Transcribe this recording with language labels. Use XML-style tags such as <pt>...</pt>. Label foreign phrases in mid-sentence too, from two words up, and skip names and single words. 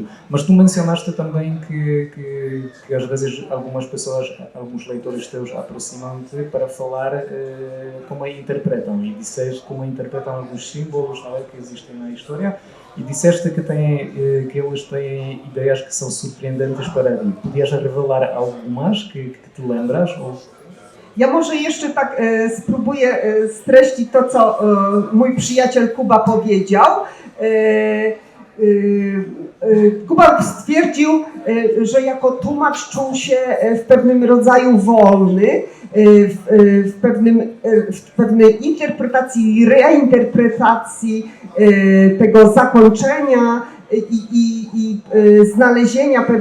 <pt>Mas tu mencionaste também que às vezes algumas pessoas, alguns leitores teus aproximam-te para falar como a interpretam e disseste como interpretam alguns símbolos, não é, que existem na história e disseste que eles têm ideias que são surpreendentes para ti. Podias revelar algumas que te lembras? Ou...</pt> <pl>Ja może jeszcze tak spróbuję streścić to, co mój przyjaciel Kuba powiedział. Kuba stwierdził, że jako tłumacz czuł się w pewnym rodzaju wolny, w pewnej interpretacji, reinterpretacji tego zakończenia i znalezienia</pl>